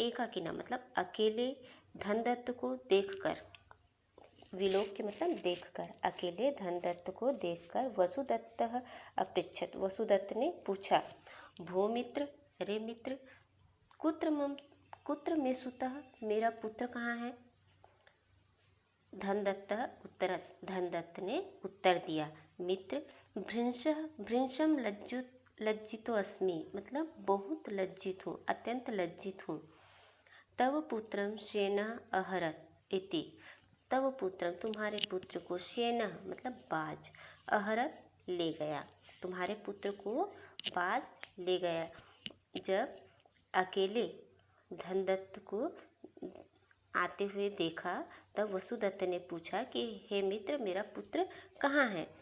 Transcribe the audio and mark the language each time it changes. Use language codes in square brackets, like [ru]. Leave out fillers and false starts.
[hi] एकाकीनम मतलब अकेले धनदत्त को देखकर, विलोक्य मतलब देखकर, अकेले धनदत्त को देखकर वसुदत्तः अपृच्छत् वसुदत्त ने पूछा, भो मित्र, रे मित्र, [sa] कुत्र मे सुतः [hi] मेरा पुत्र कहाँ है। धनदत्तः उत्तरत् धनदत्त ने उत्तर दिया, मित्र, [sa] भृंशम लज्जितो अस्मि [hi] मतलब बहुत लज्जित हूँ, अत्यंत लज्जित हूँ। [sa] तव पुत्रम श्येनः अहरत इति। [hi] तव पुत्रम तुम्हारे पुत्र को, श्येनः मतलब बाज, अहरत ले गया, तुम्हारे पुत्र को बाज ले गया। जब अकेले धनदत्त को आते हुए देखा तब वसुदत्त ने पूछा कि हे मित्र, मेरा पुत्र कहाँ है।